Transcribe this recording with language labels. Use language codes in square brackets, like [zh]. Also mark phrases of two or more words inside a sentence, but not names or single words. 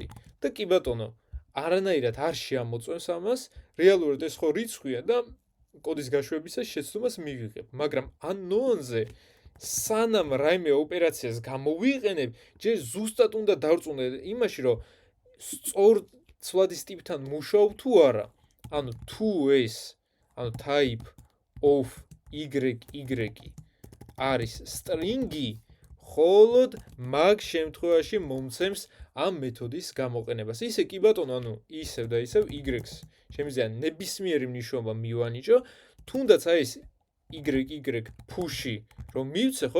[ka] და კი ბატონო, არანაირად არ შეამოწმებს ამას, რეალურად ეს ხო რიცხვია და კოდის გაშვებისას შეცდომას მივიღებ, მაგრამ unknown-ზე სანამ რაიმე ოპერაციას გამოვიყენებ, ჯერ ზუსტად უნდა დავწუნდე იმაში, რომ სწორ ცვლადის ტიპთან მუშაობ თუ არა. ანუ თუ ეს, ანუ [en] type of y [ka] არის string-ი, მხოლოდ მაგ შემთხვევაში მომცემს ამ მეთოდის გამოყენებას. ისე კი ბატონო, ანუ ისევ და ისევ y-ს შემიძლია ნებისმიერი მნიშვნელობა მივანიჭო, თუნდაც აი ეს y push-ი რომ მივცე, ხო?